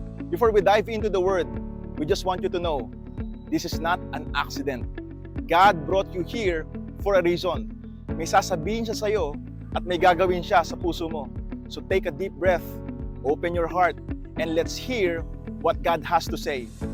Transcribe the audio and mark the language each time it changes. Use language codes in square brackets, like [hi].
[en] Before we dive into the Word, we just want you to know, this is not an accident. God brought you here for a reason. [tl] May sasabihin siya sa'yo at may gagawin siya sa puso mo. [en] So take a deep breath, open your heart, and let's hear what God has to say.